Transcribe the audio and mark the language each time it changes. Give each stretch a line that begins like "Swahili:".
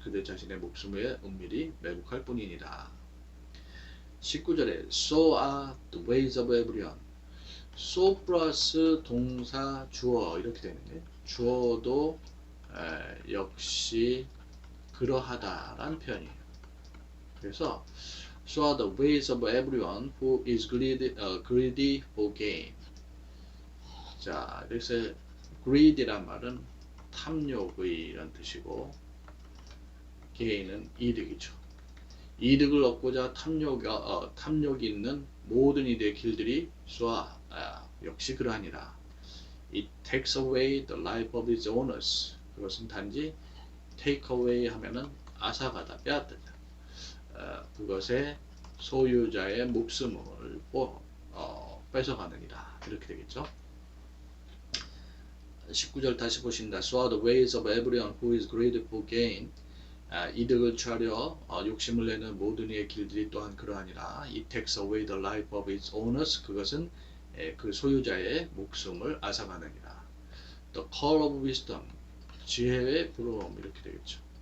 Korean: 그들 자신의 목숨에 은밀히 매복할 뿐이니라.
English: 19절에 so are the ways of everyone.
Korean: so 플러스 동사 주어 이렇게 되는데 주어도 역시 그러하다라는 표현이에요.
English: 그래서 so are the ways of everyone who is greedy for gain.
Korean: 자, 그래서 greed이란 말은 탐욕의 이런 뜻이고 gain은 이득이죠. 이득을 얻고자 탐욕이 있는 모든 이들의 길들이 역시 그러하니라.
English: It takes away the life of its owners.
Korean: 그것은 단지
English: take away
Korean: 하면은 앗아가다, 빼앗는다. 그것의 소유자의 목숨을 뺏어가느니라. 이렇게 되겠죠. 19절 다시 보신다.
English: So are the ways of everyone who is greedy for gain.
Korean: 이득을 취하려 욕심을 내는 모든 이의 길들이 또한 그러하니라.
English: It takes away the life of its owners.
Korean: 그것은 그 소유자의 목숨을 앗아가느니라.
English: The call of wisdom.
Korean: 지혜의 부러움 이렇게 되겠죠.